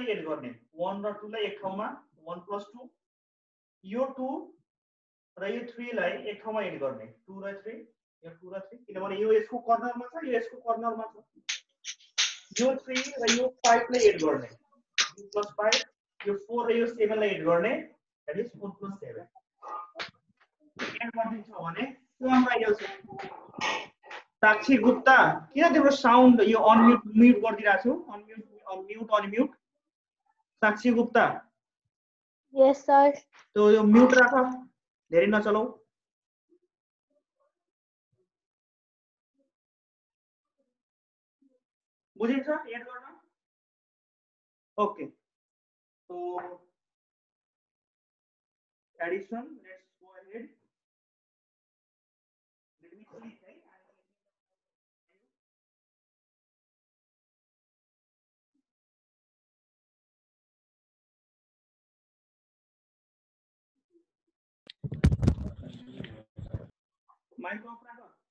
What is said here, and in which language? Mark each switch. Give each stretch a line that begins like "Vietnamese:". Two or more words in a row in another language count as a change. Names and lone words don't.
Nepali: एड गर्ने 1 र 2 लाई एक ठाउँमा 1 plus 2 यो 2 र यो 3 लाई एक ठाउँमा एड गर्ने 2 र 3 यो 2 र 3 किनभने यो यसको कर्नरमा छ यो यसको कर्नरमा छ यो 3 र यो 5 लाई एड गर्ने 2 plus 5 यो 4 र यो 7 लाई एड गर्ने
English: that is
Nepali: 4 plus 7 एड गर्दिन्छ भने त्यो हाम्रो आइडिया छ साक्षी गुप्ता किन तिम्रो साउन्ड यो अनम्युट म्युट गरिदिरा छु अनम्युट साक्षी गुप्ता
English: Yes, sir.
Nepali: तो यो म्युट राख धेरै नचलाऊ बुझिन्छ एड गर्न
English: okay so addition let's go ahead let me see mic off राख